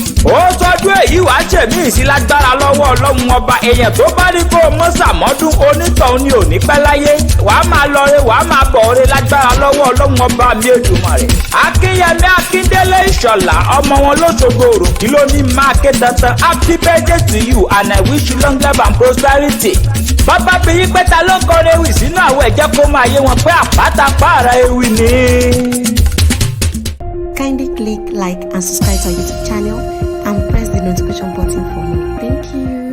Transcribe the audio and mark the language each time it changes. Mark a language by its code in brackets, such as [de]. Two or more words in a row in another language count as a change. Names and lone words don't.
[yo] Ó tọ́jú èyí wá ṣèmí sí lágbára lọ́wọ́ Ọlọ́run ọba. Èèyàn tó bá ní kó o mọ́ sàmọ́dún, onítọ̀hún ni ò ní pẹ́ láyé. Wà á máa lọ re, wà á máa bọ̀ re lágbára lọ́wọ́ Ọlọ́run ọba mi Èdùmàrè. Akínyẹmí Akíndélé Ìṣọ̀lá, ọmọ wọn lóṣogbo Òròkì ló ní máa ké tantan. [en] Happy birthday to you and I wish you long life and prosperity. [yo] Bàbá bí yí pé ta ló kọrin ewì sínú àwọ̀ ẹ̀jẹ̀ kó máa yé wọn pé àpáta pààrà ewì ni. [en] Kindly click like and subscribe to our YouTube channel and press the notification button for more. Thank you.